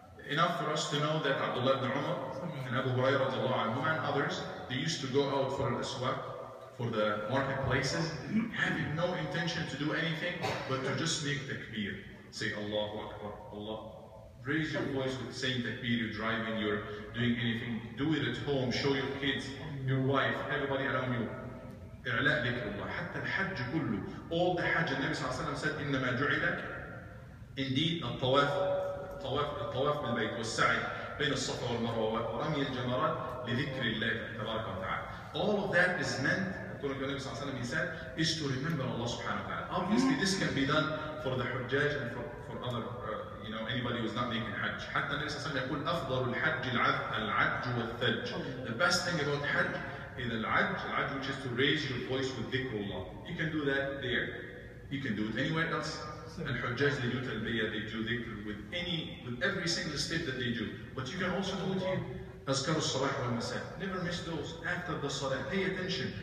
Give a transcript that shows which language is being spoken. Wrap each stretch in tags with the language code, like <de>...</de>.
<en>Enough for us to know that Abdullah ibn Umar and Abu Hurairah and others, they used to go out for al-aswaq, for the marketplaces, having no intention to do anything but to just make takbir. Say Allahu Akbar, Allah. Raise your voice with saying takbir, you're driving, you're doing anything. Do it at home, show your kids, your wife, everybody around you.</en> <ar>إعلاء ذكر الله. حتى الحج كله.</ar> <en>All the Hajj, the Nabi ﷺ said,</en> <ar>إنما جعل.</ar> <en>Indeed,</en> <ar>الطواف بالبيت والسعي بين الصفا والمروة ورمي الجمرات لذكر الله تبارك وتعالى.</ar> <en>All of that is meant, according to the Nabi sallallahu alaihi wasallam, he said, is to remember Allah subhanahu wa ta'ala. Obviously, this can be done for the Hujjaj and for other, anybody who is not making Hajj.</en> <ar>حتى النبي صلى الله عليه وسلم يقول أفضل الحج العج والثلج.</ar> <en>The best thing about Hajj is al-Hajj, which is to raise your voice with dhikrullah. You can do that there. You can do it anywhere else. And Hujjaj, they do talbiyah, they do dhikr with every single step that they do. But you can also do it here. Azkar al-Salah wal-Masa. Never miss those after the Salah. Pay attention.</en>